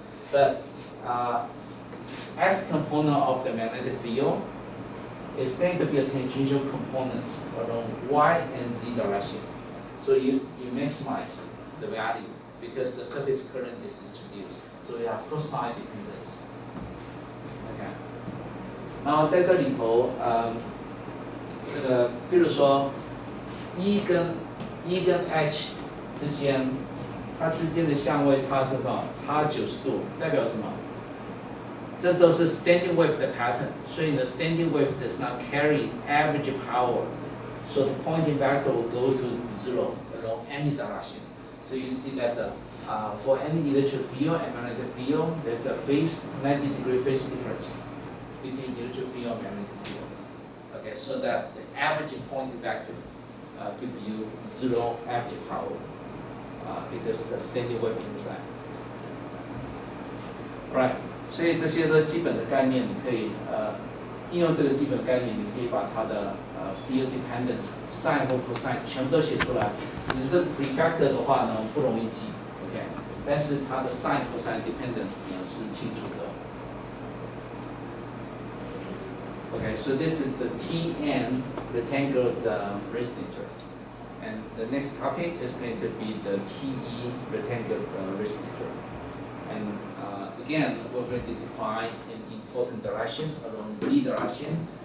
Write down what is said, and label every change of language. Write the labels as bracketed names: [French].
[English] But S component of the magnetic field is going to be a tangential components along y and z direction. So you maximize the value because the surface current is introduced. So you have cosine dependence. [Chinese] OK， 然后在这里头，这个比如说 E 跟 H 之间，它之间的相位差是多少？差90度，代表什么？这都是 standing wave 的 pattern， 所以呢 [English] standing wave does not carry average power, so the pointing vector will go to 0 along any direction. So you see that for any electric field and magnetic field, there's a 90-degree phase difference between electric field and magnetic field. Okay, so that the average pointing vector gives you 0 average power because the standing wave inside. Right. [Chinese] 所以这些都基本的概念，你可以应用这个基本概念，你可以把它的field dependence sin 或 cosine 全部都写出来。只是 prefactor 的话呢不容易记 ，OK， 但是它的 sin cosine dependence 呢是清楚的。 [English] Okay, so this is the Tn rectangular resonator, and the next topic is going to be the Te rectangular resonator, and again, we're going to define an important direction along z direction.